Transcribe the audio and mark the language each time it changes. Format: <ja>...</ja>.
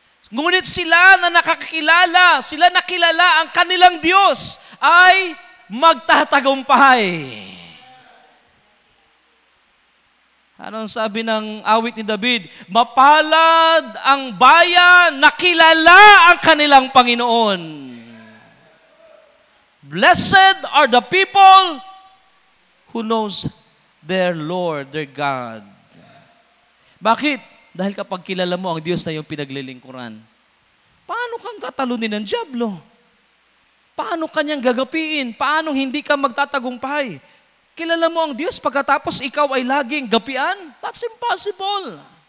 <tl>Ngunit sila na nakakilala, sila nakilala ang kanilang Diyos ay magtatagumpay. Anong sabi ng awit ni David? Mapalad ang bayan na kilala ang kanilang Panginoon.</tl> <en>Blessed are the people who knows their Lord, their God.</en> <tl>Bakit? Dahil kapag kilala mo ang Diyos na iyong pinaglilingkuran, paano kang tatalunin ng dyablo? Paano kanyang gagapiin? Paano hindi ka magtatagumpay? Kilala mo ang Diyos pagkatapos ikaw ay laging gapian?</tl> <en>That's impossible.</en>